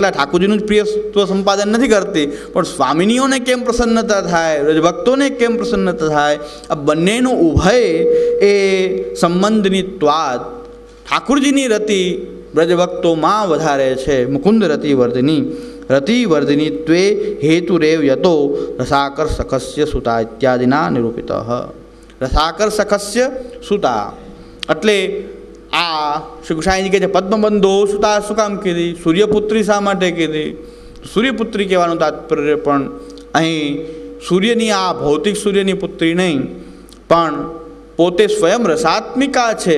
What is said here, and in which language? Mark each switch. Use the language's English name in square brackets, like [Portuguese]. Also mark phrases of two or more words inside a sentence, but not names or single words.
[Gujarati] એકલા ઠાકોરજીનું જ પ્રિયત્વ સંપાદન નથી કરતી પણ સ્વામિનીઓને કેમ પ્રસન્નતા થાય, રજભક્તોને કેમ પ્રસન્નતા થાય, આ બંનેનું ઉભય એ સંબંધની ઠાકુરજીની રતિ બ્રજભક્તોમાં વધારે છે। [Sanskrit] मुकुंद रति वर्धिनी રતિवर्धिनीत्वे हेतुरेव यतो रसाकर सखस्य सुता इत्यादिना निरूपितः। रसाकर सखस्य सुता [Gujarati] એટલે આ શ્રી ગુસાઈજી કહે છે [Sanskrit] पद्मबंधो सुता [Gujarati] શું કામ કીધી? સૂર્યપુત્રી શા માટે કીધી? સૂર્યપુત્રી કહેવાનું તાત્પર્ય પણ અહીં સૂર્યની આ ભૌતિક સૂર્યની પુત્રી નહીં પણ પોતે સ્વયં રસાત્મિકા છે।